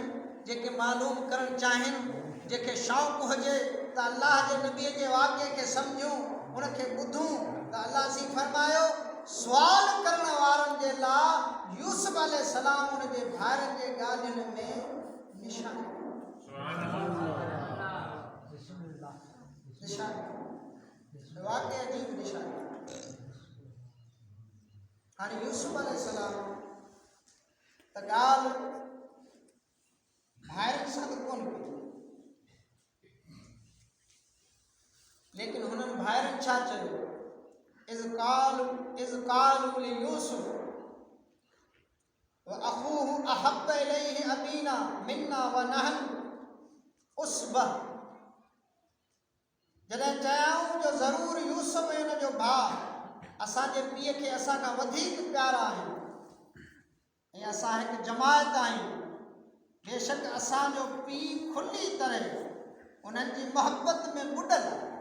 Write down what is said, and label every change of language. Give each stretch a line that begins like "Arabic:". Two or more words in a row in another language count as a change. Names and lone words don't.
Sindhi: जेके मालूम करणु चाहिनि जेके शौक़ु हुजे त अल्लाह जे नबीअ जे वाक़े खे सम्झूं उनखे ॿुधूं त अल्लाह सी फरमायो सुवाल करण वारनि जे लाइ यूसुफ अलैहिस्सलाम उन जे भाइरनि जे ॻाल्हियुनि में निशानी वाक़ई अजीब निशानी हाणे यूसुफ अलैहिस्सलाम त ॻाल्हि भाइरनि सां त कोन कई लेकिन हुननि भाइरनि छा चयो
Arabic: إذ قالوا ليوسف وأخوه أحب إلى أبينا منا ونحن عصبة
Sindhi: जॾहिं चयाऊं जो ज़रूरु यूसुफ ऐं हुन जो भाउ असांजे पीउ खे असां खां वधीक प्यारा आहिनि ऐं असां हिकु जमायत आहियूं बेशक असांजो पीउ खुली तरह उन्हनि जी मोहबत में ॿुॾल